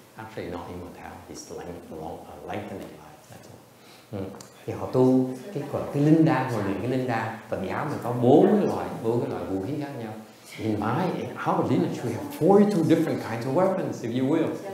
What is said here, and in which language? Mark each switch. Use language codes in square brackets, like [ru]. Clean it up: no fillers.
[en] Actually, not immortality, it's lengthening life. That's all. [vi] Thì họ tu cái linh đan, họ luyện cái linh đan. Phật giáo mình có bốn cái loại vũ khí khác nhau. [en] In our lineage, we have 42 different kinds of weapons, if you will.